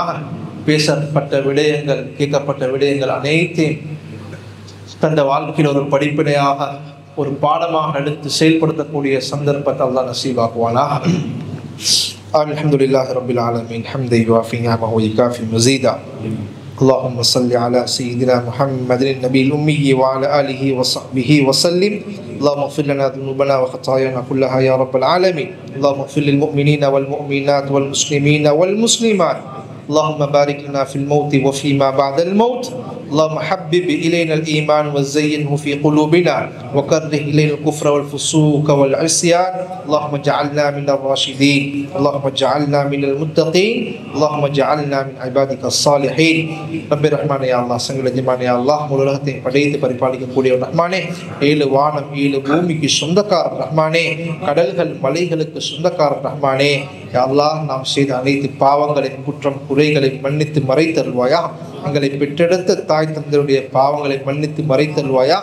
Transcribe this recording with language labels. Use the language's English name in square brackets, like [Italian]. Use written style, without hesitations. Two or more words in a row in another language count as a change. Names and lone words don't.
[Tamil] பேசப்பட்ட விடயங்கள், கேட்கப்பட்ட விடயங்கள் அனைத்தையும் தந்த வாழ்க்கையில் ஒரு படிப்பினையாக, ஒரு பாடமாக எடுத்து செயல்படுத்தக்கூடிய சந்தர்ப்பத்தை அல்லாஹ் நசீபாக்குவானா. [Arabic] الحمد لله رب العالمين، حمدا يوافي نعمه ويكافئ مزيده. اللهم صل على سيدنا محمد النبي الأمي وعلى آله وصحبه وسلم. اللهم اغفر لنا ذنوبنا وخطايانا كلها يا رب العالمين. اللهم اغفر للمؤمنين والمؤمنات والمسلمين والمسلمات. اللهم بارك لنا في الموت وفيما بعد الموت. اللهم حبب إلينا الإيمان وزينه في قلوبنا وكره إلينا الكفر والفسوق والعصيان. اللهم اجعلنا من الراشدين. اللهم اجعلنا من المتقين. اللهم اجعلنا من عبادك الصالحين. رب الرحمن يا الله சங்கல ஜமான் يا الله [Tamil] முழு உலகத்தையும் படைத்து பரிபாலிக்கக்கூடிய ரஹ்மானே, ஏழு வானம் ஏழு பூமிக்கு சொந்தக்காரர் ரஹ்மானே, கடல்கள் மலைகளுக்கு சொந்தக்காரர் ரஹ்மானே. [Arabic] يا الله [Tamil] நாம் செய்த அனைத்து பாவங்களின் குற்றம் குறைகளை மன்னித்து மறைத்தருள்வாயா. எங்களை பெற்றெடுத்த தாய் தந்தையுடைய பாவங்களை மன்னித்து மறைத்தருள்வாயா.